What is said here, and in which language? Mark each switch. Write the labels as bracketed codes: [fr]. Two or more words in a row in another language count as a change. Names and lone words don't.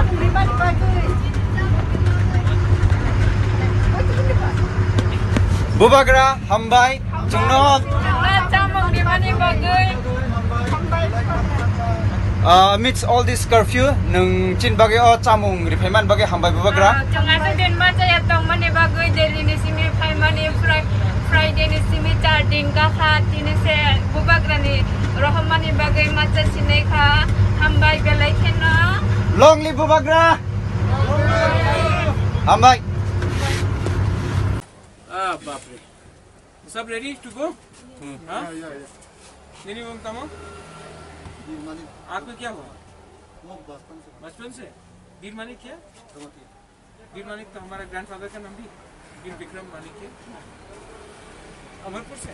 [trp] Bubagra hambai jungnot [en] amidst all this curfew [trp] nung chin bagi o chamung rifaiman bagi hambai bubagra Friday ni simi charging ka kha tini se bubagra ni rohmani bagai macha sine kha hambai belai khena [en] long live [trp] bubagra hambai [hi] बाप रे सब [en] ready to go [hi] हाँ नहीं वो तमो आपको क्या हुआ बचपन से वीर मानिक क्या वीर मानिक तो हमारा ग्रैंडफादर का नाम भी वीर विक्रम मानिक है अमरपुर से